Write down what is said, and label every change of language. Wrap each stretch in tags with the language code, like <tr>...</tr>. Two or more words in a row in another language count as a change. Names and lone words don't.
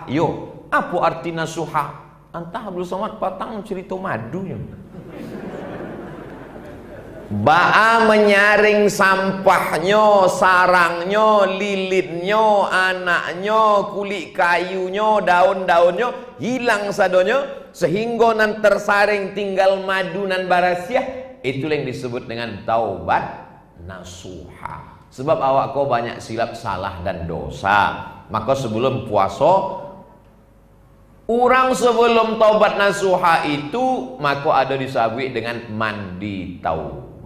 <id>Yo, apa arti nasuha?</id> <min>Entah belum somat patang cerita madunya. Ba'a menyaring sampahnya, sarangnya, lilitnya, anaknya, kulit kayunya, daun-daunnya hilang sadonya sehingga nan tersaring tinggal madu nan barasiah.</min> <id>Itulah yang disebut dengan taubat nasuha. Sebab awak kau banyak silap salah dan dosa. Maka sebelum puasa, orang sebelum taubat nasuha itu maka ada disabit dengan mandi taubat.</id>